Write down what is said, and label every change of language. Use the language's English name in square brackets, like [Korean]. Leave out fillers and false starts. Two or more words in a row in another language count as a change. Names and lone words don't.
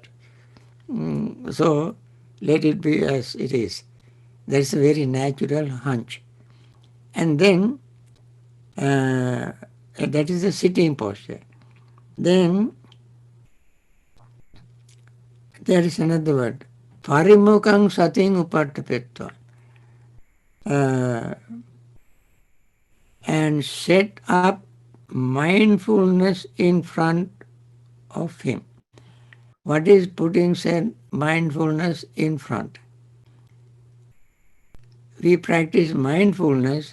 [English] So let it be as it is. That's a very natural hunch. And then that is the sitting posture. Then there is another word. [Pali] Parimukang sating upattapetva. [English] And set up mindfulness in front of him. What is putting said mindfulness in front? We practice mindfulness.